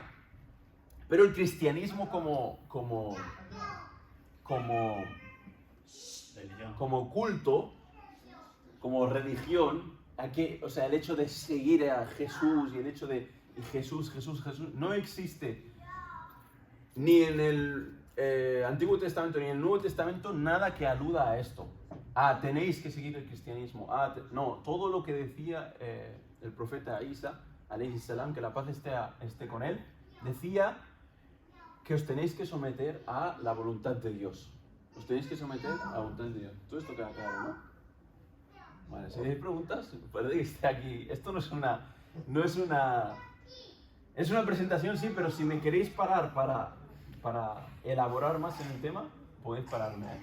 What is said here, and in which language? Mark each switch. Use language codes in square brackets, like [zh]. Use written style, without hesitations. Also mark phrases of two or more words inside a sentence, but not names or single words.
[es] Pero el cristianismo como culto, como religión, o sea, el hecho de seguir a Jesús y el hecho de Jesús, no existe ni en el Antiguo Testamento ni en el Nuevo Testamento nada que aluda a esto, tenéis que seguir el cristianismo, no, todo lo que decía el profeta Isa, [ar] عليه السلام, [es] que la paz esté con él, decía que os tenéis que someter a la voluntad de Dios. Os tenéis que someter a la voluntad de Dios. Todo esto queda claro, ¿no? Vale, si hay preguntas, puede que esté aquí. Esto no es una... Es una presentación, sí, pero si me queréis parar para elaborar más en el tema, podéis pararme, ¿eh?